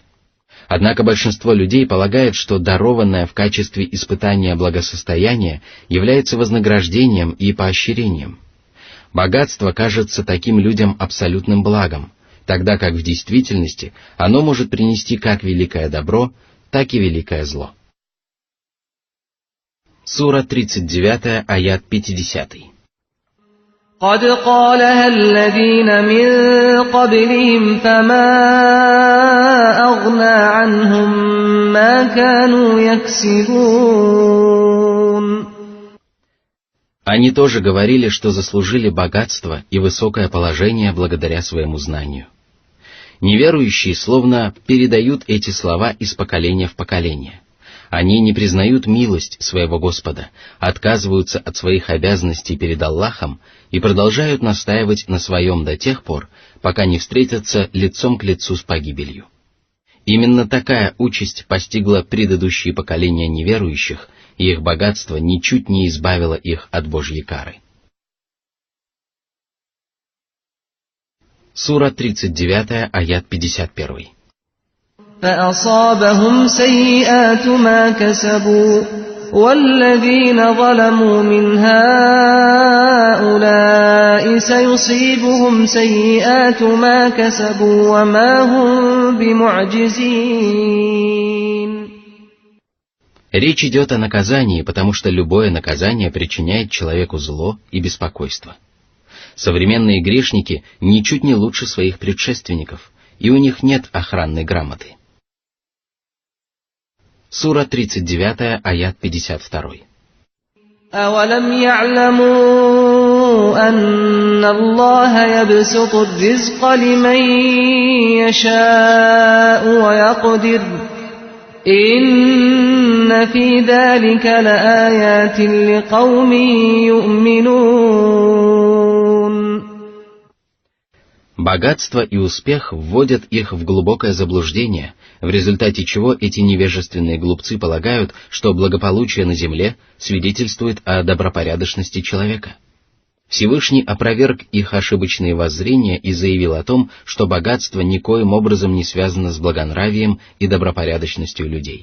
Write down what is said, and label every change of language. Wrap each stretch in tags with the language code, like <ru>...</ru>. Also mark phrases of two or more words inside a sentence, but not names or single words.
<ru>Однако большинство людей полагает, что дарованное в качестве испытания благосостояние является вознаграждением и поощрением. Богатство кажется таким людям абсолютным благом, тогда как в действительности оно может принести как великое добро, так и великое зло. Сура 39, аят 50.</ru> <ar>قد قالها الذين من قبلهم فما أغنى عنهم ما كانوا يكسبون.</ar> <ru>Они тоже говорили, что заслужили богатство и высокое положение благодаря своему знанию. Неверующие словно передают эти слова из поколения в поколение. Они не признают милость своего Господа, отказываются от своих обязанностей перед Аллахом и продолжают настаивать на своем до тех пор, пока не встретятся лицом к лицу с погибелью. Именно такая участь постигла предыдущие поколения неверующих, и их богатство ничуть не избавило их от Божьей кары. Сура 39, аят 51.</ru> <ar>فأصابهم سيئات ما كسبوا والذين ظلموا من هؤلاء سيصيبهم سيئات ما كسبوا وما هم بمعجزين.</ar> <ru>Речь идет о наказании, потому что любое наказание причиняет человеку зло и беспокойство. Современные грешники ничуть не лучше своих предшественников, и у них нет охранной грамоты. Сура 39, аят 52.</ru> <ar>أَوَلَمْ يَعْلَمُوا أَنَّ اللَّهَ يَبْسُطُ الرِّزْقَ لِمَن يَشَاءُ وَيَقْدِرُ إِنَّ فِي ذَلِكَ لَآيَاتٍ لِقَوْمٍ يُؤْمِنُونَ.</ar> <ru>Богатство и успех вводят их в глубокое заблуждение, в результате чего эти невежественные глупцы полагают, что благополучие на земле свидетельствует о добропорядочности человека. Всевышний опроверг их ошибочные воззрения и заявил о том, что богатство никоим образом не связано с благонравием и добропорядочностью людей.</ru>